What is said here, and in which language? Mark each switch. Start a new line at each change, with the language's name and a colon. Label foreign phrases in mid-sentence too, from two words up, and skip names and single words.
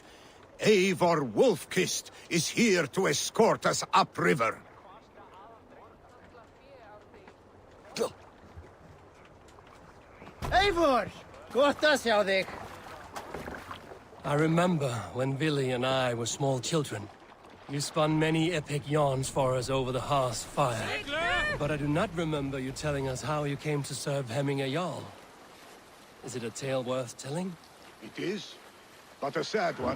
English: Eivor Wolf-Kissed is here to escort us upriver. Eivor!
Icelandic: Gott að sjá þig.
English: I remember when Billy and I were small children. You spun many epic yarns for us over the hearth's fire. But I do not remember you telling us how you came to serve Hemminger Jarl. Is it a tale worth telling? It is, but a sad one.